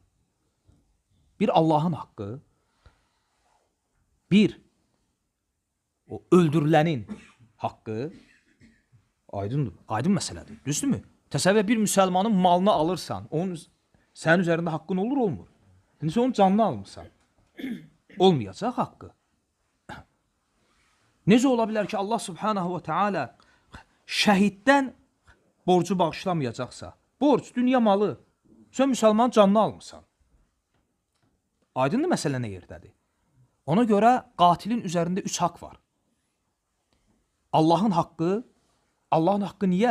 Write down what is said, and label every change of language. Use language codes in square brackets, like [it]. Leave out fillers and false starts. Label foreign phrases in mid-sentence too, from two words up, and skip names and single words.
[az] Bir Allahın haqqı, bir o öldürülənin haqqı, aydındır, aydın məsələdir, düzdürmü? Təsəvvür bir müsəlmanın malını alırsan, onun sənin üzərində haqqın olur, olmur. İndi sən onun canını almırsan, olmayacaq haqqı. Necə ola bilər ki, Allah [ar] سبحانه وتعالى [az] şəhiddən borcu bağışlamayacaqsa, borc, dünya malı, sən müsəlmanın canını almırsan. Aydındır məsələ nə yerdədir? Ona görə qatilin üzərində 3 haqq var. Allahın haqqı niyə?